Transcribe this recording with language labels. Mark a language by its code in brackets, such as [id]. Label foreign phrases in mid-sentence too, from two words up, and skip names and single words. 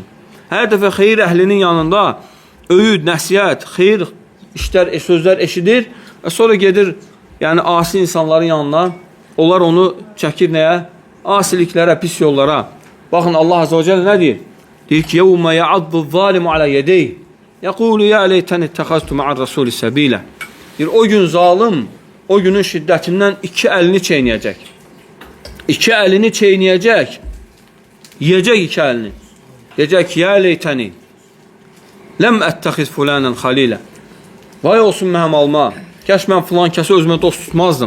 [az] Hər dəfə xeyir əhlinin yanında öyüd, nəsiyyət, xeyir işlər, sözlər eşidir və sonra gedir, yəni asi insanların yanına, onlar onu çəkir nəyə? Asiliklərə, pis yollara. Baxın, Allah [ar] Azza və Cəllə [az] nə deyir? Deyir ki, [ar] يَوْمَ يَعَضُّ الظَّالِمُ عَلَى يَدَيْهِ يَقُولُ يَا لَيْتَنِ اتَّخَذْتُ مَعَ الرَّسُولِ سَبِيلًا. [az] Deyir, o gün zalim, o günün şiddətindən 2 əlini çeynəyəcək. 2 əlini çeynəyəcək. Yiyəcək 2 əlini. Deyəcək ki, [ar] ya leytəni, ləm ətəxiz fulənən xalilə. [az] Vay olsun mənim alma, kəş mən filan kəsi özümə dost tutmazdım.